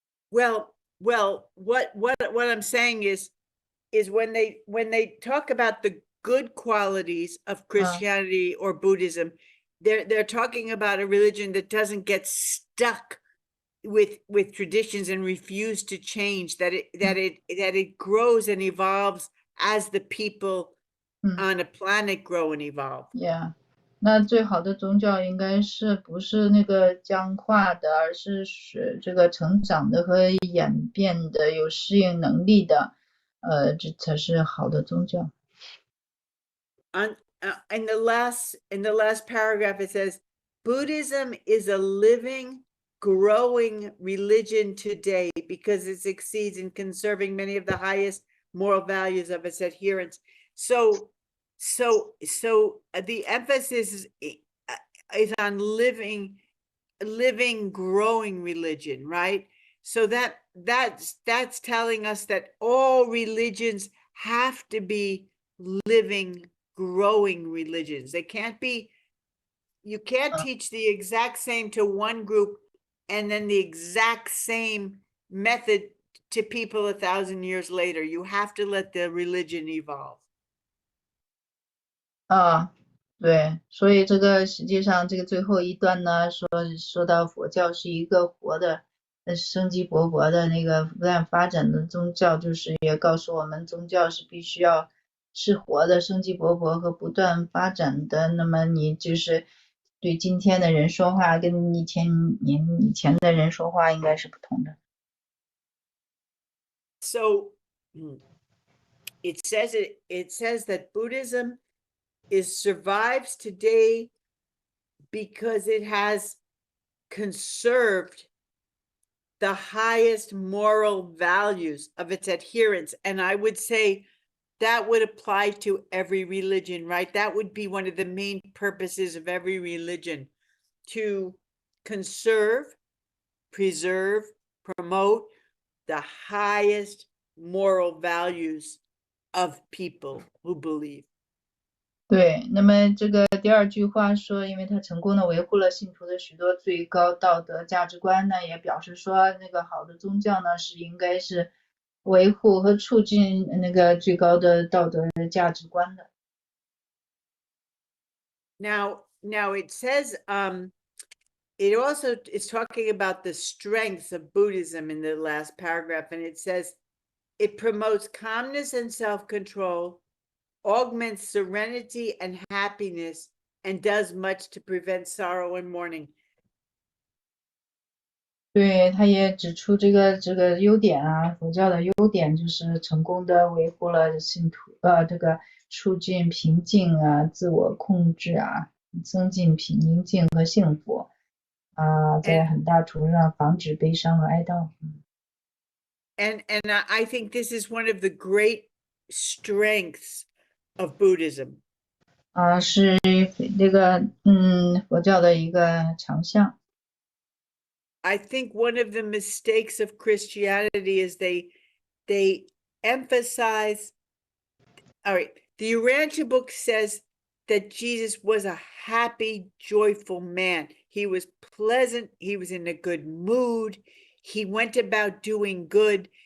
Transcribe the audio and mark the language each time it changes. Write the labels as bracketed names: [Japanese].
[English] Well, what I'm saying is when they talk about the good qualities of Christianity or Buddhism, they're talking about a religion that doesn't get stuck with traditions and refuse to change, that it grows and evolves as the people on a planet grow and evolve. Yeah. [Chinese] 那最好的宗教应该是不是那个僵化的，而是这个成长的和演变的，有适应能力的，这才是好的宗教。 [English] In the last paragraph, it says, Buddhism is a living, growing religion today because it succeeds in conserving many of the highest moral values of its adherents. So the emphasis is on living, growing religion, right? So that's telling us that all religions have to be living, growing religions. They can't be, you can't teach the exact same to one group and then the exact same method to people 1,000 years later. You have to let the religion evolve. [Chinese] 对，所以这个实际上这个最后一段呢，说到佛教是一个活的、生机勃勃的那个不断发展的宗教，就是也告诉我们宗教是必须要是活的、生机勃勃和不断发展的。那么你就是对今天的人说话，跟1000年以前的人说话应该是不同的。 [English] So it says that Buddhism survives today because it has conserved the highest moral values of its adherents. And I would say that would apply to every religion, right? That would be one of the main purposes of every religion, to conserve, preserve, promote the highest moral values of people who believe. [Chinese] 对，那么这个第二句话说，因为他成功的维护了信徒的许多最高道德价值观呢，也表示说那个好的宗教呢是应该是维护和促进那个最高的道德价值观的。 [English] Now it says, it also is talking about the strengths of Buddhism in the last paragraph, and it says it promotes calmness and self-control, augments serenity and happiness, and does much to prevent sorrow and mourning. [Chinese] 对，他也指出这个优点啊，佛教的优点就是成功的维护了信徒这个促进平静啊、自我控制啊、增进宁静和幸福啊，在很大程度上防止悲伤和哀悼。 [English] And I think this is one of the great strengths of Buddhism. [Chinese] 是这个佛教的一个强项。 [English] I think one of the mistakes of Christianity is they emphasize, all right, the Urantia book says that Jesus was a happy, joyful man. He was pleasant. He was in a good mood. He went about doing good.